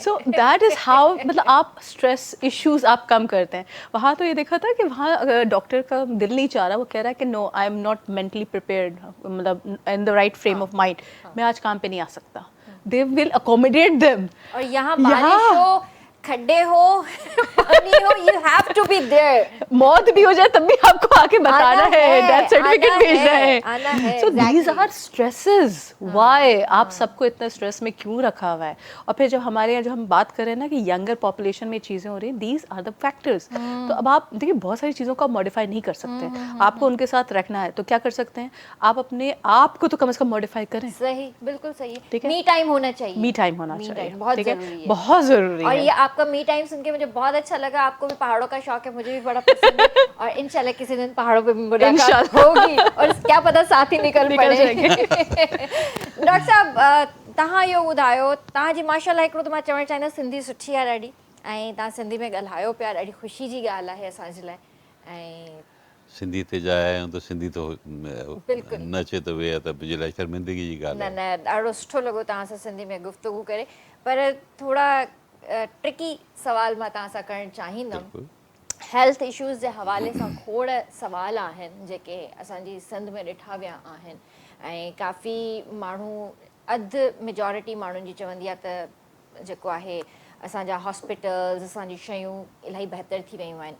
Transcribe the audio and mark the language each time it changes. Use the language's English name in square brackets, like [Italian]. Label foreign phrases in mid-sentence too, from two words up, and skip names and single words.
[English] so that is how, [Hindi] मतलब आप [English] stress issues [Hindi] आप कम करते हैं। वहाँ तो ये देखा था कि वहाँ डॉक्टर का दिल नहीं चाह रहा, वो कह रहा है कि [English] no I am not mentally prepared, [Hindi] मतलब [English] in the right frame of mind, [Hindi] मैं आज काम पे नहीं आ सकता। [English] they will accommodate them. [Hindi] और यहाँ बारिश हो, खड्डे हो, पानी हो, [English] you have to be there. [Hindi] मौत भी हो जाए तब भी आपको आके बताना है, [English] death certificate [Hindi] आना भेजना है, आना है, [English] so these exactly। are stresses. [Hindi] व्हाई आप सबको इतना स्ट्रेस में क्यों रखा हुआ है? और फिर जब हमारे यहाँ जो हम बात कर रहे हैं ना कि [English] younger population [Hindi] में चीज़ें हो रही हैं, [English] these are the factors. [Hindi] तो अब आप देखिए बहुत सारी चीज़ों को आप मॉडिफाई नहीं कर सकते, आपको उनके साथ रखना है। तो क्या कर सकते हैं आप? अपने आप को तो कम से कम मॉडिफाई करें। सही, बिल्कुल सही। ठीक है। [English] me time [Hindi] होना चाहिए, [English] me time [Hindi] होना Me चाहिए, time बहुत ठीक है? जरूरी है, बहुत ज़रूरी और है। ये आपका [English] me time [Hindi] सुन के मुझे बहुत अच्छा लगा। आपको भी पहाड़ों का शौक है, मुझे भी बड़ा पसंद है, और इंशाल्लाह किसी दिन पहाड़ों पे भी मुलाकात होगी, और क्या पता साथ ही निकल पड़े। डॉक्टर साहब, [Sindhi] तव्हां इहो ॿुधायो, तव्हांजी माशाल्लाह हिकिड़ो त मां चवणु चाहींदसि सिंधी सुठी आहे ॾाढी, ऐं तव्हां सिंधी में ॻाल्हायो पिया, ॾाढी ख़ुशी जी ॻाल्हि आहे असांजे लाइ। ऐं सिंधी ते जा आया आहियूं त सिंधी तो बिल्कुलु न अचे त वे त मुंहिंजे लाइ शर्मिंदगी जी ॻाल्हि न आहे। न, ॾाढो सुठो लॻो तव्हां सां सिंधी में गुफ़्तगू करे, पर थोड़ा ट्रिकी सवाल मां तव्हां सां करणु चाहींदमि। बिल्कुलु। [English] health issues [Sindhi] जे हवाले सां खोड़ सवाल आहिनि जेके असांजी सिंध में ॾिठा विया आहिनि, ऐं काफ़ी माण्हू, अधु मेजॉरिटी माण्हुनि जी चवंदी आहे त जेको आहे असांजा हॉस्पिटल्स, असांजी शयूं इलाही बहितर थी वियूं आहिनि।